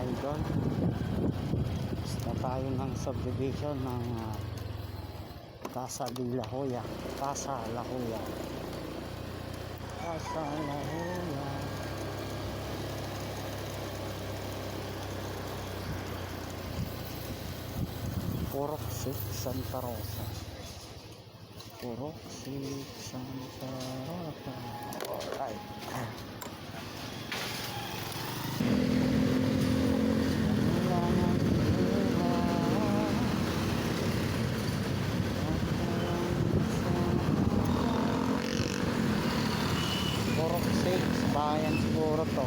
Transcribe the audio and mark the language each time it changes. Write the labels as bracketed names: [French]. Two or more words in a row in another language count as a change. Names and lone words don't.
[Filipino] idol. Basta tayo ng subdivision ng Casa de la Joya. Casa La Joya. Casa La Joya. Poroxik, Santa Rosa. Poroxik, Santa Rosa. Alright. Poroxik, bayan siguro to.